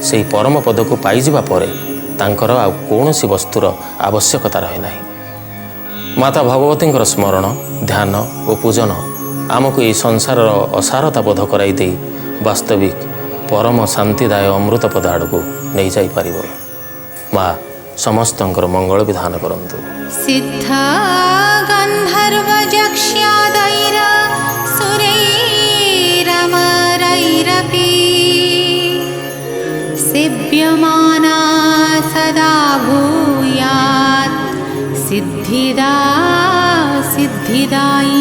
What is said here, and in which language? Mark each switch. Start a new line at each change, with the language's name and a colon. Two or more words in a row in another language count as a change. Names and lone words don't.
Odia: ସେହି ପରମ ପଦକୁ ପାଇଯିବା ପରେ ତାଙ୍କର ଆଉ କୌଣସି ବସ୍ତୁର ଆବଶ୍ୟକତା ରହେ ନାହିଁ। ମାତା ଭଗବତୀଙ୍କର ସ୍ମରଣ, ଧ୍ୟାନ ଓ ପୂଜନ ଆମକୁ ଏହି ସଂସାରର ଅସାରତା ବୋଧ କରାଇ ଦେଇ ବାସ୍ତବିକ ପରମ ଶାନ୍ତିଦାୟ ଅମୃତପଦ ଆଡ଼କୁ ନେଇଯାଇପାରିବ। ମା ସମସ୍ତଙ୍କର ମଙ୍ଗଳ ବିଧାନ କରନ୍ତୁ।
Sanskrit: सिद्ध गन्धर्वजक्ष्यादैर सुरैरमरैरपि सेव्यमाना सदा भूयात् सिद्धिदा सिद्धिदायिनी।